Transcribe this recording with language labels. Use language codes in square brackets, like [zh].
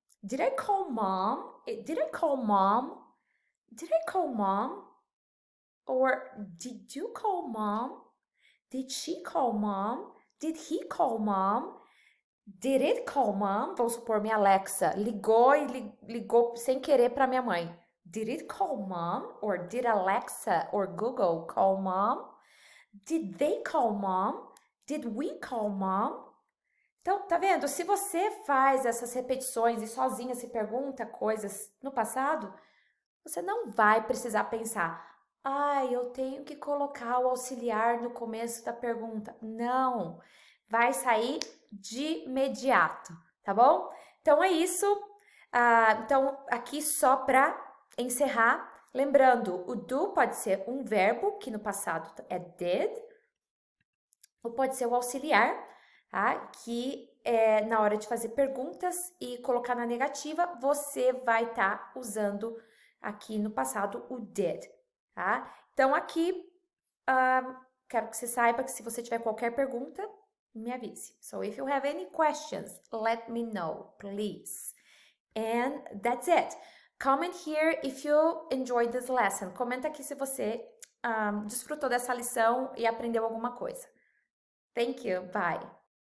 [en] Did I call mom? Did I call mom? Did I call mom? Or did you call mom? Did she call mom? Did he call mom? Did it call mom? [pt] Vamos supor, minha Alexa ligou e ligou sem querer para minha mãe. [en] Did it call mom? Or did Alexa or Google call mom? Did they call mom? Did we call mom? [pt] Então, tá vendo? Se você faz essas repetições e sozinha se pergunta coisas no passado, você não vai precisar pensar, eu tenho que colocar o auxiliar no começo da pergunta. Não, vai sair de imediato, tá bom? Então, é isso. Então, aqui só para encerrar, lembrando, o do pode ser um verbo, que no passado é did, ou pode ser o auxiliar, tá? Que na hora de fazer perguntas e colocar na negativa, você vai estar usando aqui no passado o did, tá? Então, aqui, quero que você saiba que se você tiver qualquer pergunta, me avise. [en] So, if you have any questions, let me know, please. And that's it. Comment here if you enjoyed this lesson. [pt] Comenta aqui se você desfrutou dessa lição e aprendeu alguma coisa. [en] Thank you. Bye.